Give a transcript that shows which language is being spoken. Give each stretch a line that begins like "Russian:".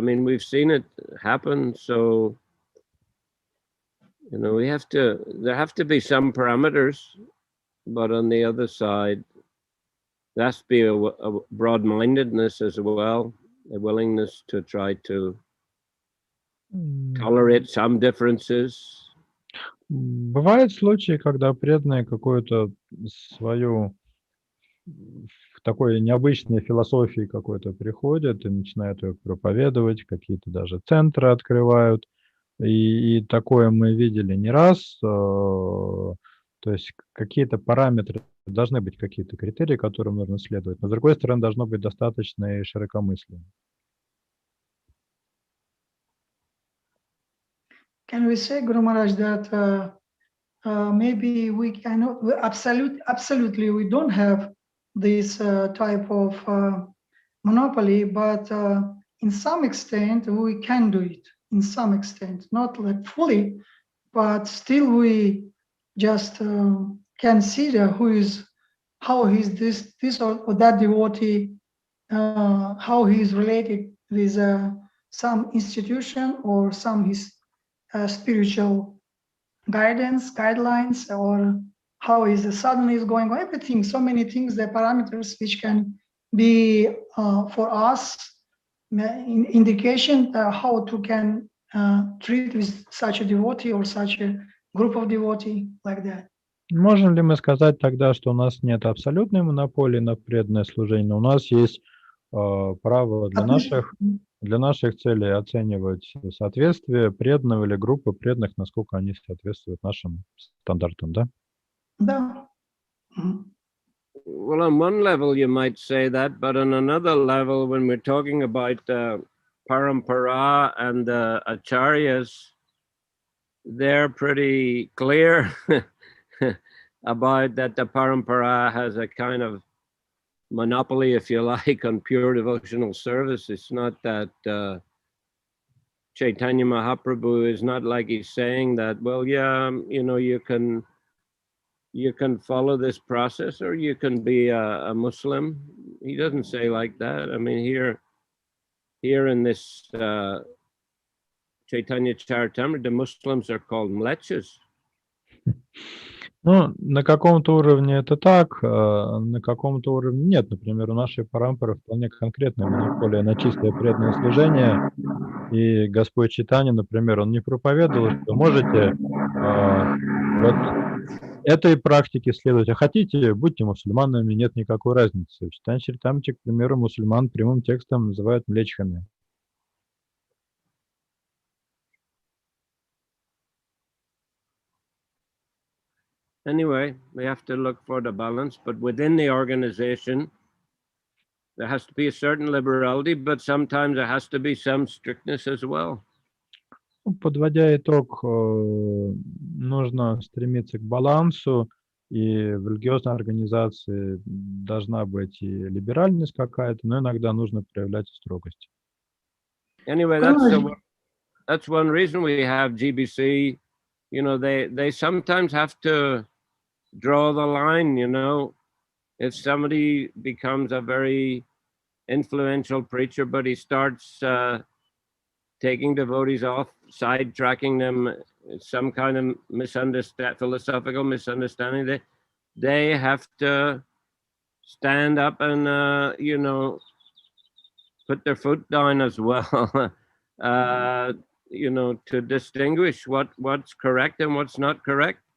English: I mean, we've seen it happen. So, you know, there have to be some parameters, but on the other side, there has to be a broad-mindedness as well, a willingness to try to tolerate some differences.
Russian: Бывают случаи, когда преданные какую-то свою в такой необычной философии какой-то приходят и начинают ее проповедовать, какие-то даже центры открывают. И такое мы видели не раз. То есть какие-то параметры, должны быть какие-то критерии, которым нужно следовать. Но с другой стороны, должно быть достаточно и широкомыслия.
English: Can we say, Guru Maharaj, that maybe we cannot, absolutely we don't have this type of monopoly, but in some extent we can do it, in some extent, not like fully, but still we just consider how is this or that devotee, how he is related with some institution or some his spiritual guidelines, or how is the sadhana is going on, everything, so many things, the parameters which can be for us indication how to can treat with such a devotee or such a group of devotee like that.
Russian: Можем ли мы сказать тогда, что у нас нет абсолютной монополии на преданное служение, но у нас есть право для наших целей оценивать соответствие преданного или группы преданных, насколько они соответствуют нашим стандартам, да? Да.
English: Well, on one level you might say that, but on another level, when we're talking about parampara and acharyas, they're pretty clear about that the parampara has a kind of monopoly, if you like, on pure devotional service. It's not that Chaitanya Mahaprabhu is not like he's saying that, well, yeah, you know, you can follow this process or you can be a Muslim. He doesn't say like that. I mean, here in this Chaitanya Charitamrita, the Muslims are called mlechas.
Russian: Ну, на каком-то уровне это так, на каком-то уровне нет. Например, у нашей парампары вполне конкретная монополия на чистое преданное служение. И Господь Чайтанья, например, он не проповедовал, что можете вот этой практике следовать, а хотите, будьте мусульманами, нет никакой разницы. В Чайтанья Чаритамрите, к примеру, мусульман прямым текстом называют млечхами.
English: anyway, we have to look for the balance, but within the organization, there has to be a certain liberality, but sometimes there has to be some strictness as well.
Russian: Подводя итог, нужно стремиться к балансу, и в религиозной организации должна быть и либеральность какая-то, но иногда нужно проявлять строгость.
English: Anyway, that's one reason we have Ji-Би-Си. You know, they sometimes have to draw the line, you know. If somebody becomes a very influential preacher, but he starts taking devotees off, sidetracking them, some kind of philosophical misunderstanding, they have to stand up and, you know, put their foot down as well, you know, to distinguish what's correct and what's not correct.